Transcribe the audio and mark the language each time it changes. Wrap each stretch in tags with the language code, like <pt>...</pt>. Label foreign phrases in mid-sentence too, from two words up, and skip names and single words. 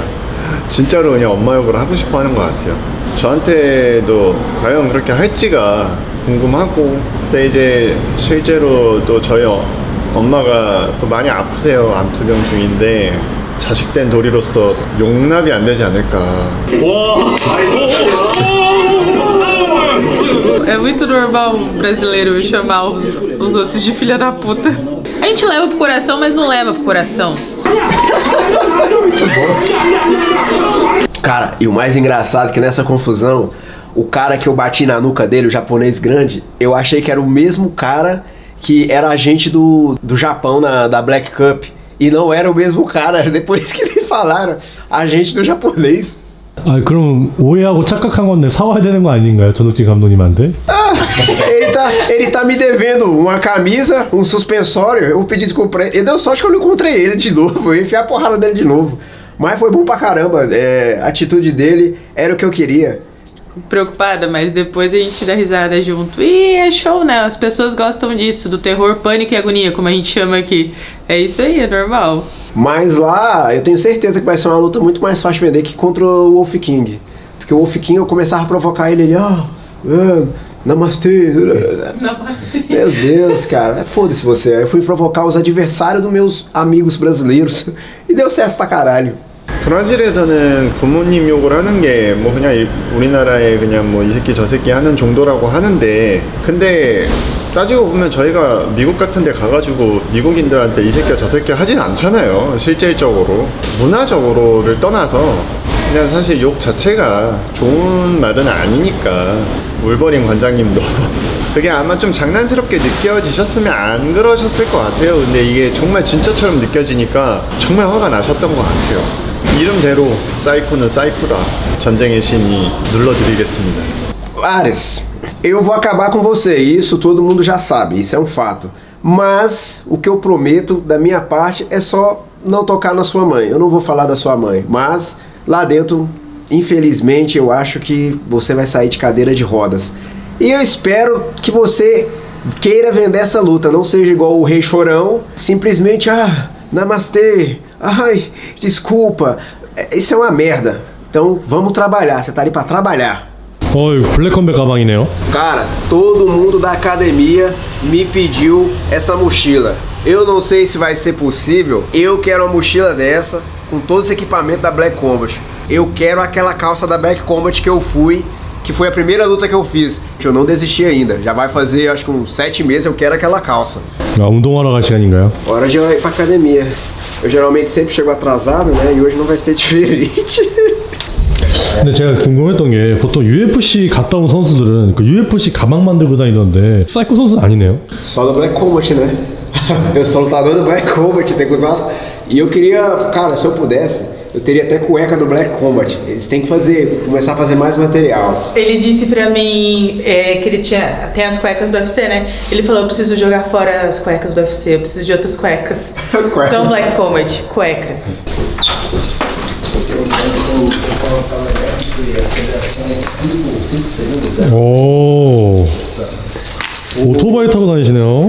<ko>진짜로 그냥 엄마 욕을 하고 싶어 하는 것 같아요. 저한테도 과연 그렇게 할지가 궁금하고 근데 이제 실제로 또 저희 엄마가 또 많이 아프세요. 암투병 중인데 자식된 도리로서 용납이 안 되지 않을까.</ko> <pt>É muito normal o brasileiro chamar os outros de filha da puta. A gente leva pro coração, mas não leva pro coração. Muito bom. Cara, e o mais engraçado é que nessa confusão, o cara que eu bati na nuca dele, o japonês grande, eu achei que era o mesmo cara que era agente do Japão da Black Cup. E não era o mesmo cara, depois que me falaram, agente do japonês.</pt> <ko>아 그럼 오해하고 착각한 건데 사와야 되는 거 아닌가요, 전우진 감독님한테?</ko> <pt>Ele tá me devendo uma camisa, um suspensório, eu pedi desculpa pra ele. Ele deu sorte que eu não encontrei ele de novo, eu enfiei a porrada dele de novo. Mas foi bom pra caramba, a atitude dele era o que eu queria. Preocupada, mas depois a gente dá risada junto. E é show, né? As pessoas gostam disso, do terror, pânico e agonia, como a gente chama aqui. É isso aí, é normal. Mas lá, eu tenho certeza que vai ser uma luta muito mais fácil de vender que contra o Wolf King. Porque o Wolf King eu começava a provocar ele, namastê. Namastê. Meu Deus, cara, foda-se você. Aí eu fui provocar os adversários dos meus amigos brasileiros e deu certo pra caralho.</pt> <ko>브라질에서는 부모님 욕을 하는 게 뭐 그냥 우리나라에 그냥 뭐 이 새끼 저 새끼 하는 정도라고 하는데 근데 따지고 보면 저희가 미국 같은 데 가가지고 미국인들한테 이 새끼야 저 새끼 하진 않잖아요. 실질적으로 문화적으로를 떠나서 그냥 사실 욕 자체가 좋은 말은 아니니까 울버린 관장님도 그게 아마 좀 장난스럽게 느껴지셨으면 안 그러셨을 것 같아요. 근데 이게 정말 진짜처럼 느껴지니까 정말 화가 나셨던 것 같아요. 이름대로 사이코는 사이코다. 전쟁의 신이 눌러드리겠습니다.</ko> <pt>Ares, eu vou acabar com você, isso todo mundo já sabe, isso é um fato. Mas o que eu prometo da minha parte é só não tocar na sua mãe. Eu não vou falar da sua mãe, mas lá dentro, infelizmente, eu acho que você vai sair de cadeira de rodas. E eu espero que você queira vender essa luta, não seja igual o Rei Chorão, simplesmente, namastê, ai, desculpa, isso é uma merda. Então vamos trabalhar, você tá ali pra trabalhar.</pt> <ko>어이 블랙컴백 가방이네요.</ko> <pt>Cara, todo mundo da academia me pediu essa mochila. Eu não sei se vai ser possível, eu quero uma mochila dessa, com todos os equipamentos da Black Combat. Eu quero aquela calça da Black Combat que eu fui, que foi a primeira luta que eu fiz. Eu não desisti ainda. Já vai fazer, acho que uns 7 meses eu quero aquela calça.</pt> <ko>아, 운동하러 갈 시간인가요?</ko> <pt>Hora de ir pra academia. Eu geralmente sempre chego atrasado, né? E hoje não vai ser diferente.</pt> <ko>근데 제가 궁금했던 게 보통 UFC 갔다 온 선수들은 그 UFC 가방 만들고 다니던데 사이코 선수는 아니네요.</ko> <pt>Só do Black Combat, né? Eu sou lutador do Black Combat, tem que usar. E eu queria, cara, se eu pudesse, eu teria até cueca do Black Combat. Eles têm que fazer, começar a fazer mais material. Ele disse pra mim que ele tem as cuecas do UFC, né? Ele falou, eu preciso jogar fora as cuecas do UFC, eu preciso de outras cuecas. Então Black Combat, cueca.</pt> <ko>오, 오토바이 타고 다니시네요.</ko>